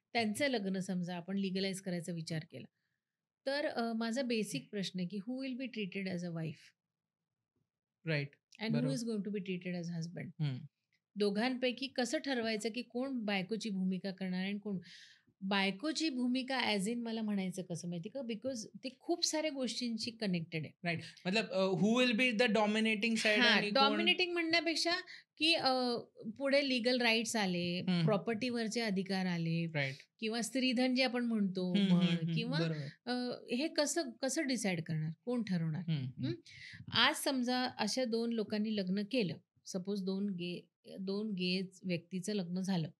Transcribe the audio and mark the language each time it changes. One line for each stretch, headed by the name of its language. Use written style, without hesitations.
Marathi: त्यांचं लग्न समजा आपण लीगलाइज करायचा विचार केला. तर माझा बेसिक प्रश्न आहे, की
English: Who will be treated as a wife right. And who
Marathi: बरोबर.
English: Is going to be treated as husband? हं.
Marathi: दोघांपैकी कसं ठरवायचं, की कोण बायकोची भूमिका करणार आहे आणि कोण बायकोची भूमिका
English: as in
Marathi: मला म्हणायचं कसं माहिती का? बिकॉज ते खूप साऱ्या गोष्टींशी कनेक्टेड आहे.
English: Right. मतलब who will be the dominating side हां,
Marathi: आणि कोण डॉमिनेटिंग म्हणण्यापेक्षा, की पुढे लीगल राईट्स आले, हं. प्रॉपर्टीवरचे अधिकार आले
English: Right.
Marathi: किंवा स्त्रीधन जे आपण म्हणतो हं, हं, म्हण हं. किंवा बरोबर. अ, हे कसं कसं डिसाईड करणार? कोण ठरवणार? हं, हं. हं. आज समजा अशा 2 लोकांनी लग्न केलं. सपोज 2 गे व्यक्तीचं लग्न झालं.